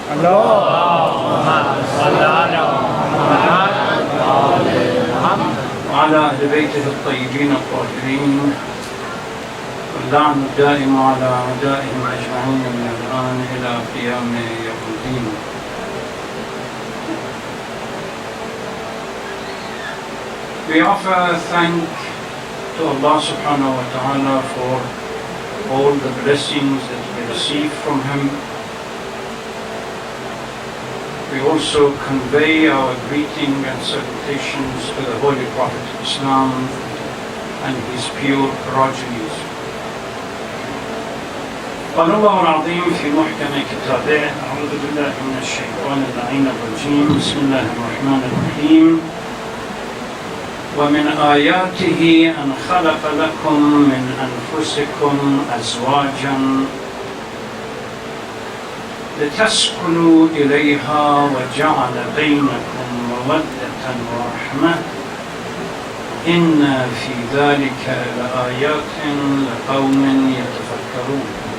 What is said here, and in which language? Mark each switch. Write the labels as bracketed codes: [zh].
[ar] اللهم صل على محمد وعلى أهل بيته الطيبين الطاهرين، واللعن الدائم على أعدائهم أجمعين من الآن إلى قيام يوم الدين. [en] We offer thank to Allah subhanahu wa ta'ala for all the blessings that we receive from Him. We also convey our greeting and salutations to the Holy Prophet of Islam and his pure progenies. [ar] قال الله العظيم في محكم كتابه: أعوذ بالله من الشيطان اللعين الرجيم، بسم الله الرحمن الرحيم. ومن آياته أن خلق لكم من أنفسكم أزواجا لتسكنوا إليها وجعل بينكم مودة ورحمة إن في ذلك لآيات لقوم يتفكرون.